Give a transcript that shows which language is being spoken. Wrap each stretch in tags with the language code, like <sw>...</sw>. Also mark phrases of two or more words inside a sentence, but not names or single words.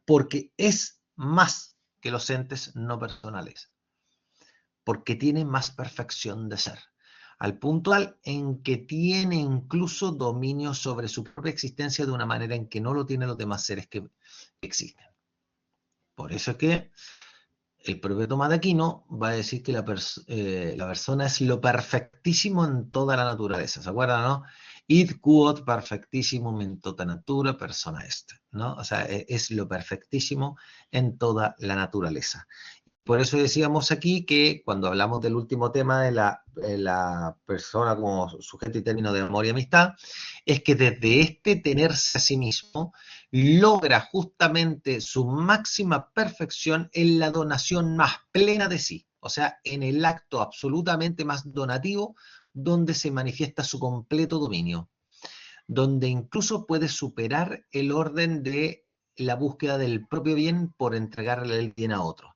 <es>Porque es más que los entes no personales, porque tiene más perfección de ser, al punto tal en que tiene incluso dominio sobre su propia existencia de una manera en que no lo tienen los demás seres que existen. Por eso es que el propio Tomás de Aquino va a decir que la persona es lo perfectísimo en toda la naturaleza. ¿Se acuerdan, no?</es> <la>Id quod perfectissimum in tota natura persona est,</la> <es>¿no? O sea, es lo perfectísimo en toda la naturaleza. Por eso decíamos aquí que cuando hablamos del último tema de la persona como sujeto y término de amor y amistad, es que desde este tenerse a sí mismo, logra justamente su máxima perfección en la donación más plena de sí, o sea, en el acto absolutamente más donativo, donde se manifiesta su completo dominio, donde incluso puede superar el orden de la búsqueda del propio bien por entregarle el bien a otro.</es>